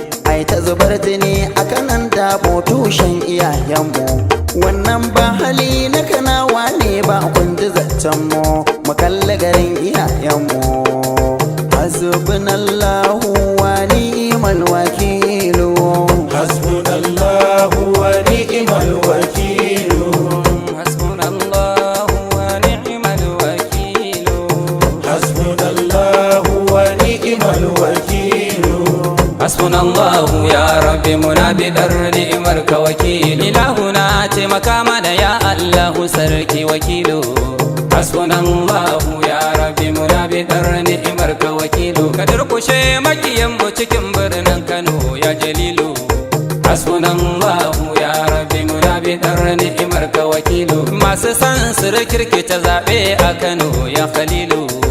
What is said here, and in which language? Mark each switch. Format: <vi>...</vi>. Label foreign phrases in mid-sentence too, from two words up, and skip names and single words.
<ha>Ai ta zubar jini a kanan dabo tushen iyayenmu. Wannan ba hali na kanawa ne ba kun ji zancen mu. Mu kalli garin iyayenmu.</ha> <ar>حسبنا الله ونعم الوكيل. حسبنا الله ونعم الوكيل. نعم الوكيل. حسبنا الله ونعم الوكيل. حسبنا الله يا رب،</ar> <ha>muna bidar ni'imar ka wakil. Ilahuna taimaka mana ya Allahu sarki wakilu.</ha> <ar>حسبنا الله يا رب،</ar> <ha>muna bidar ni'imar ka wakilu. Ka durkushe makiyan mu cikin birnin Kano ya Jalilu.</ha> <ar>حسبنا الله يا رب,</ar> <ha>muna biɗar ni'imar ka wakilu. Masu san su rikirkita zaɓe a Kano ya Khalilu.</ha>